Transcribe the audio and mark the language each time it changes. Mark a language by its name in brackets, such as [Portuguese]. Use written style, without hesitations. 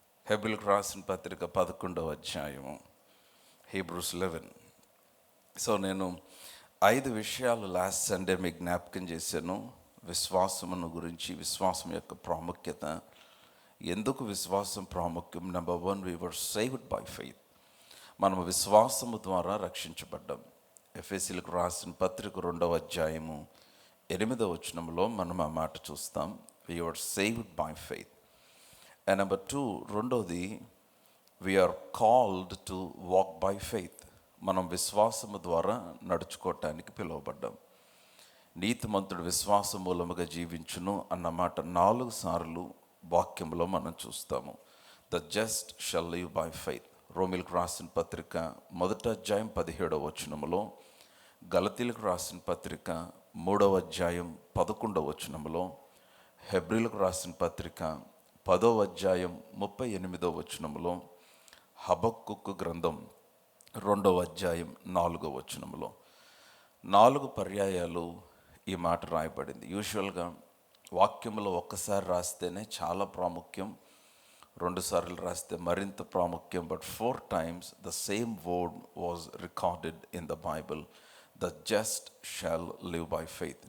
[Telugu] హెబ్రీయులకు రాసిన పత్రిక 11వ అధ్యాయము, హీబ్రూస్ 11. సో నేను 5 విషయాలు లాస్ట్ సండే మీకు జ్ఞాపకం చేశాను. విశ్వాసమును గురించి, విశ్వాసం యొక్క ప్రాముఖ్యత, ఎందుకు విశ్వాసం ప్రాముఖ్యం. [English] Number 1, we were saved by faith. [Telugu] మనము విశ్వాసము ద్వారా రక్షించబడ్డాం. ఎఫెసీయులకు రాసిన పత్రిక 2వ అధ్యాయము 8వ వచనంలో మనం ఆ మాట చూస్తాం. [English] we were saved by faith. And number 2, రెండోది, we are called to walk by faith. [Telugu] మనం విశ్వాసము ద్వారా నడుచుకోవటానికి పిలువబడ్డాం. నీతిమంతుడు విశ్వాస మూలముగా జీవించును అన్నమాట 4 సార్లు వాక్యంలో మనం చూస్తాము. [English] The just shall live by faith. [Telugu] రోమిలకు రాసిన పత్రిక 1వ అధ్యాయం 17వ వచనములో, గలతీలకు రాసిన పత్రిక 3వ అధ్యాయం 11వ వచనములో, హెబ్రీయులకు రాసిన పత్రిక 10వ అధ్యాయం 38వ వచనములో, హబక్కూకు గ్రంథం 2వ అధ్యాయం 4వ వచనములో 4 పర్యాయాలు ఈ మాట రాయబడింది. యూజువల్గా వాక్యంలో ఒక్కసారి రాస్తేనే చాలా ప్రాముఖ్యం, 2 సార్లు రాస్తే మరింత ప్రాముఖ్యం. [English] But 4 times the same word was recorded in the Bible. The just shall live by faith.